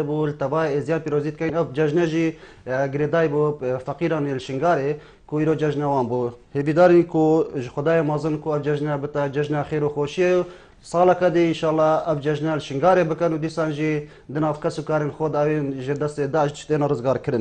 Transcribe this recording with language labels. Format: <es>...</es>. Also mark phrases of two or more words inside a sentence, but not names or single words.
<ku>بوو تەڤای ئێزیان پیرۆزی بکەین ئەو جەژنەژی گرێدای بۆ فەقیران لشنگارێ کو ئیرۆ جەژنەوان بوو هێویدارین کو خدای مازن کو ئەو جەژنە بتە جەژنا خێر و خۆشیە ساڵەکە دێ ئینشاءڵڵا ئەو جەژنە شنگارێ بکەن و دیسان ژی دناو کەس و کارین خۆ داوێن ژێ دەستێ داش تێنە ڕزگارکردن</ku>